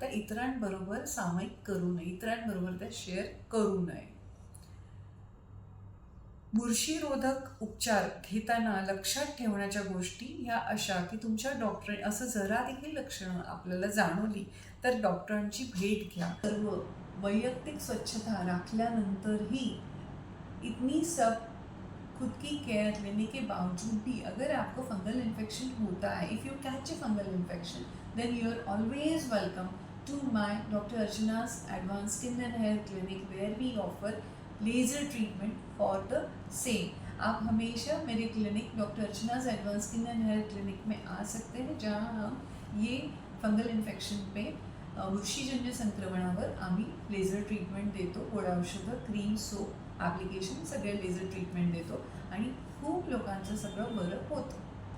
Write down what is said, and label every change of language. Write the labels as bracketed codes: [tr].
[mr] त्या इतरांबरोबर सामायिक करू नये, इतरांबरोबर त्या शेअर करू नये. बुरशीरोधक उपचार घेताना लक्षात ठेवण्याच्या गोष्टी ह्या अशा की तुमच्या डॉक्टरांनी असं जरा देखील लक्षणं आपल्याला जाणवली तर डॉक्टरांची भेट घ्या. सर्व वैयक्तिक स्वच्छता राखल्यानंतरही [hi] इतनी सब खुद की केयर लेने के बावजूद भी अगर आपको फंगल इन्फेक्शन होता है, [en] If you catch a fungal infection, then you are always welcome to my doctor Archana's advance skin and hair clinic where we offer laser treatment for the same. [hi] आप हमेशा मेरे clinic doctor अर्चना's advance skin and hair clinic में आ सकते हैं, जहाँ हम ये fungal infection पे [mr] बुरशीजन्य संक्रमणावर आम्ही लेझर ट्रीटमेंट देतो. गोळ्या औषधं, क्रीम, सोप ॲप्लिकेशन सगळे लेझर ट्रीटमेंट देतो आणि खूप लोकांचं सगळं बरं होतं.